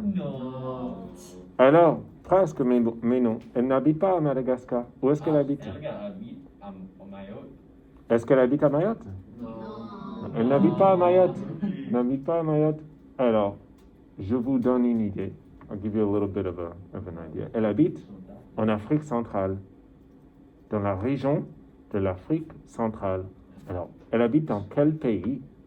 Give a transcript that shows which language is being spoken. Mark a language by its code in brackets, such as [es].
[fr] Non. Alors, presque, mais non. Elle n'habite pas à Madagascar. Où est-ce qu'elle habite? Elga habite à Mayotte. Est-ce qu'elle habite à Mayotte? Non. Elle n'habite pas à Mayotte. N'habite pas à Mayotte. Alors, je vous donne une idée. [en] I'll give you a little bit of an idea. [fr] Elle habite en Afrique centrale, dans la région de l'Afrique centrale. Alors, elle habite dans quel pays?